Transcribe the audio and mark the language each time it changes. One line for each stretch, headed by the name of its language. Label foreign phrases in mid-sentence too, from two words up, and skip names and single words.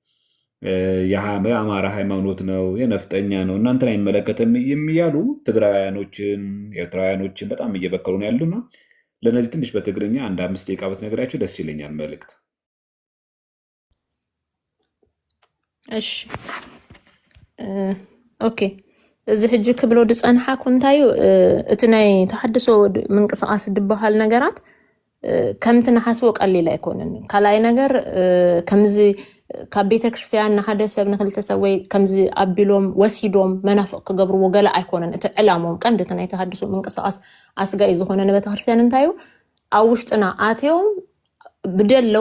Amharic: የአማራ ሃይማኖት ነው፣ የነፍጠኛ ነው፣ እናንተን አይመለከትም የሚያሉ ትግራውያኖችን ኤርትራውያኖችን በጣም እየበከሉ ነው ያሉና ለነዚህ ትንሽ በትግርኛ አንድ 5 ደቂቃ ብትነግራቸው ደስ ይለኛል መልእክት።
Tigrinya: እሺ ኦኬ። እዚ ሕጂ ክብሎ ድፀንሓኩ እንታዩ እቲ ናይ ተሐድሶ ምንቅስቃስ ድበሃል ነገራት ከምቲ ንሓስቦ ቀሊል ኣይኮነን። ካልኣይ ነገር ከምዚ ካብ ቤተክርስትያን ንሓደ ሰብ ንክልተ ሰብ ወይ ከምዚ ኣቢሎም ወሲዶም መናፍቅ ክገብርዎ ገለ ኣይኮነን። እቲ ዕላሞም ቀንዲ እቲ ናይ ተሐድሶ ምንቅስቃስ ኣስጋኢ ዝኾነ ንቤተክርስትያን እንታዩ ኣብ ውሽጥና ኣትዮም ብደለዎ